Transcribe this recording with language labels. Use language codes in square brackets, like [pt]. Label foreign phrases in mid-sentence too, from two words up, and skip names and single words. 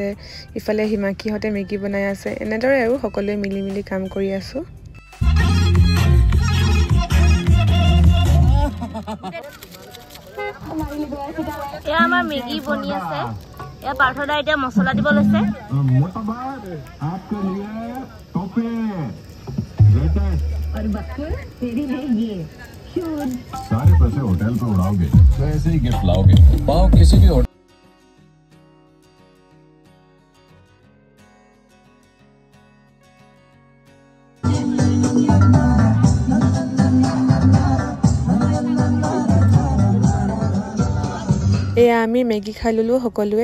[as] ইফালে হিমাক্ষীহঁতে মেগী বনাই আছে। এনেদৰে আৰু সকলোৱে মিলি মিলি কাম কৰি আছো। এয়া আমাৰ মেগী বনি আছে। এয়া পাৰ্থদা এতিয়া মছলা দিব লৈছে। [hi] सारे पैसे होटल पे उड़ाओगे तो ऐसे ही गिफ्ट लाओगे। पाओ किसी भी होटल [as] এয়া আমি মেগী খাই ললো সকলোৱে।